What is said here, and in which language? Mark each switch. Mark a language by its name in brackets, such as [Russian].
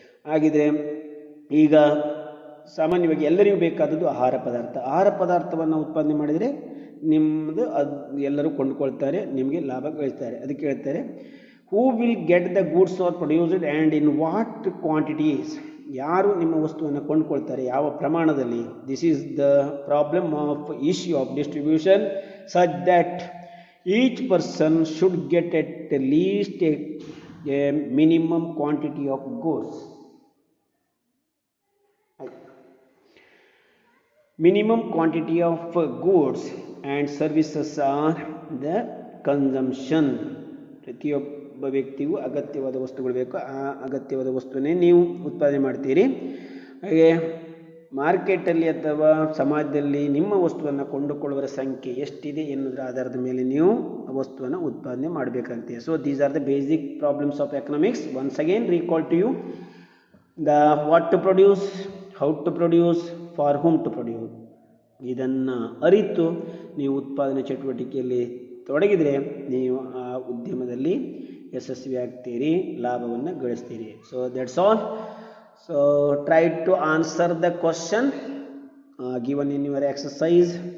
[Kannada] ಹಾಗಿದ್ರೆ ಈಗ ಸಾಮಾನ್ಯವಾಗಿ ಎಲ್ಲರಿಗೂ ಬೇಕಾದದ್ದು ಆಹಾರ ಪದಾರ್ಥ. ಆಹಾರ ಪದಾರ್ಥವನ್ನು ಉತ್ಪಾದನೆ ಮಾಡಿದರೆ ನಿಮ್ಮದು ಅದು ಎಲ್ಲರೂ ಕೊಂಡುಕೊಳ್ತಾರೆ, ನಿಮಗೆ ಲಾಭ ಗಳಿಸ್ತಾರೆ. ಅದಕ್ಕೆ ಹೇಳ್ತಾರೆ, [English] Who will get the goods are produced and in what quantities. [Kannada] ಯಾರು ನಿಮ್ಮ ವಸ್ತುವನ್ನು ಕೊಂಡುಕೊಳ್ತಾರೆ, ಯಾವ ಪ್ರಮಾಣದಲ್ಲಿ. [English] This is the problem of issue of distribution such that each person should get at least a minimum quantity of goods. Minimum quantity of goods and services are the consumption. [Kannada] ಪ್ರತಿಯೊಬ್ಬ ವ್ಯಕ್ತಿಗೂ ಅಗತ್ಯವಾದ ವಸ್ತುಗಳು ಬೇಕು, ಆ ಅಗತ್ಯವಾದ ವಸ್ತುವನ್ನೇ ನೀವು ಉತ್ಪಾದನೆ ಮಾಡ್ತೀರಿ. ಹಾಗೆ ಮಾರ್ಕೆಟಲ್ಲಿ ಅಥವಾ ಸಮಾಜದಲ್ಲಿ ನಿಮ್ಮ ವಸ್ತುವನ್ನು ಕೊಂಡುಕೊಳ್ಳುವರ ಸಂಖ್ಯೆ ಎಷ್ಟಿದೆ ಎನ್ನುವುದರ ಆಧಾರದ ಮೇಲೆ ನೀವು ಆ ವಸ್ತುವನ್ನು ಉತ್ಪಾದನೆ ಮಾಡಬೇಕಾಗುತ್ತೆ. [English] So these are the basic problems of economics. Once again recall to you the what to produce, how to produce, for whom to produce. [Kannada] ಇದನ್ನು ಅರಿತು ನೀವು ಉತ್ಪಾದನೆ ಚಟುವಟಿಕೆಯಲ್ಲಿ ತೊಡಗಿದರೆ ನೀವು ಆ ಉದ್ಯಮದಲ್ಲಿ ಯಶಸ್ವಿ ಆಗ್ತೀರಿ, ಲಾಭವನ್ನು ಗಳಿಸ್ತೀರಿ. [English] So that's all. So try to answer the question given in your exercise.